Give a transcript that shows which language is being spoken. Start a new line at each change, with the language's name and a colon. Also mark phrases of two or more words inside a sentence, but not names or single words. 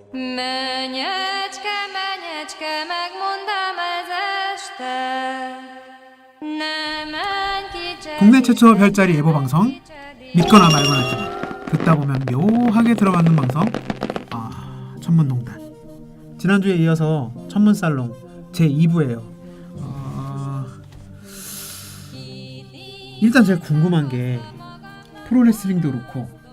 Hungarian: Menyecske, menyecske, megmondám ez este. Ne menj kicsedik,
Korean: 국내 최초 별자리 예보 방송 믿거나 말거나 TV. 듣다 보면 묘하게 들어맞는 방송 천문농단. 지난주에 이어서 천문살롱 제2부예요. 일단 제가 궁금한 게 프로레슬링도 그렇고